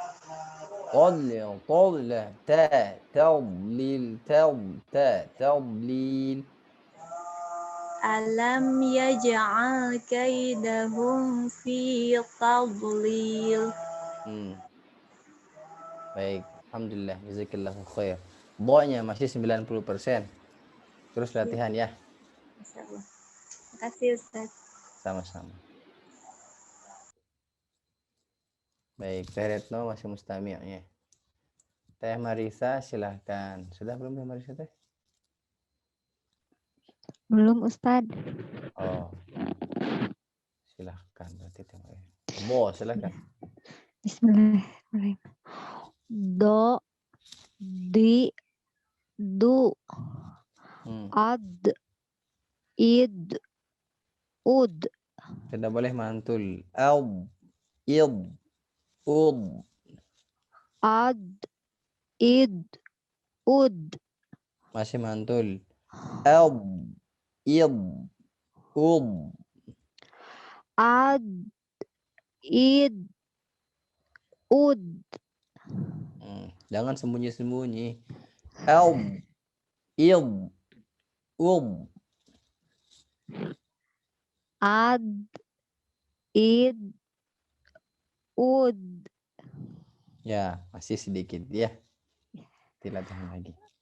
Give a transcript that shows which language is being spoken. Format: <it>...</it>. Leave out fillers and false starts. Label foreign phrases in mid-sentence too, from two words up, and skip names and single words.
<ar>تضليل. ألم يجعل كيدهم في تضليل.</ar> <id>Baik, alhamdulillah,</id> <ar>جزاك الله خير.</ar> <id>Bo-nya masih 90%. Terus latihan ya. Insyaallah. Terima kasih Ustaz. Sama-sama. Baik, Teh Retno masih mustami'-nya. Teh Marisa silahkan. Sudah belum Teh Marisa teh? Belum Ustaz. Oh. Silahkan berarti Teh Marisa. Bo, silahkan. Bismillahirrahmanirrahim. Do, di, du, ad, id, ud. Tidak boleh mantul. Id, ud. Ad, id, ud. Masih mantul. Id, ud. Ad, id, ud. Jangan sembunyi-sembunyi. Al, il, Ad, id, ud, Ya, masih sedikit ya. Dilatih lagi.</id>